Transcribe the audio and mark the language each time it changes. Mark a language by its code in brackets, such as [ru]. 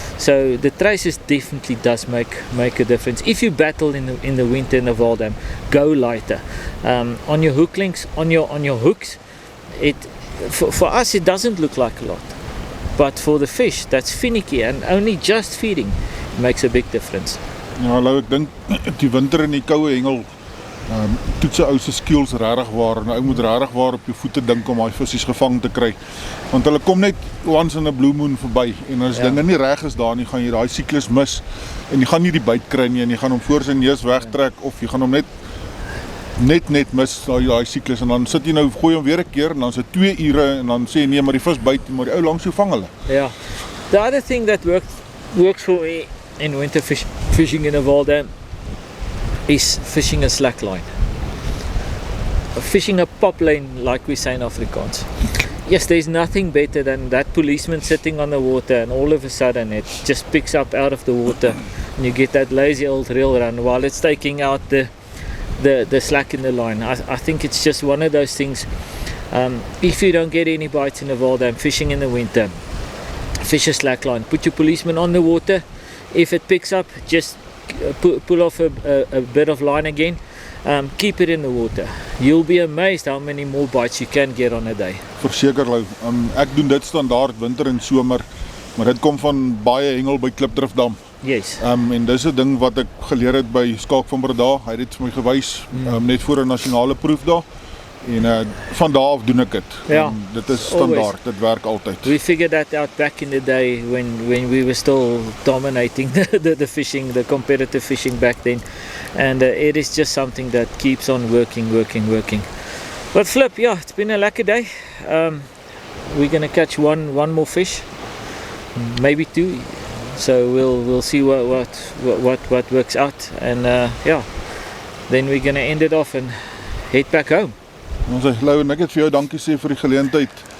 [en] So the traces definitely does make a difference. If you battle in the winter in the Vaal Dam, go lighter on your hooklings, on your hooks. For us it doesn't look like a lot, but for the fish that's finicky and only just feeding, it makes a big difference. [af] Ja, nou ek dink die winter in die koue hengel toets 'n ou se skills regtig waar. Nou ou moet regtig waar op jou voete dink om daai visse gevang te kry. Want hulle kom net once in 'n [en] blue moon [af] verby, en as dinge nie reg is daar nie, gaan jy daai siklus mis en jy gaan nie die byt kry nie, en jy gaan hom voor sy neus wegtrek, of jy gaan hom net mis daai siklus, en dan sit jy nou, gooi hom weer 'n keer, en dan is dit 2 ure, en dan sê jy nee, maar die vis byt, maar die ou langs jou vang hulle. [en] Yeah. The other thing that works for me in winter fishing in a Vaal Dam is fishing a slack line. Fishing a pop lane, like we say in Afrikaans. Yes, there's nothing better than that policeman sitting on the water, and all of a sudden it just picks up out of the water, and you get that lazy old reel run while it's taking out the slack in the line. I think it's just one of those things. If you don't get any bites in the Vaal Dam fishing in the winter, fish a slack line. Put your policeman on the water. If it picks up, just pull off a bit of line again. Keep it in the water. You'll be amazed how many more bites you can get on a day. [af] Verseker Lou, ek doen dit standaard winter en somer, maar dit kom van baie hengel by Klipdrifdam. [en] Yes. [af] En dis 'n ding wat ek geleer het by Skaak van Breda. Hy het dit vir my gewys net voor 'n nasionale proef daar. En van daar af doen ek dit. Ja. Dit is standaard, dit werk altyd. [en] We figured that out back in the day when we were still dominating the fishing, the competitive fishing back then. And it is just something that keeps on working. But Flip, yeah, it's been a lekker day. We're going to catch one more fish, maybe 2. So we'll see what works out. And yeah, then we're going to end it off and head back home. [af] Ons sê, Lou, en ek het vir jou dankie sê vir die geleentheid.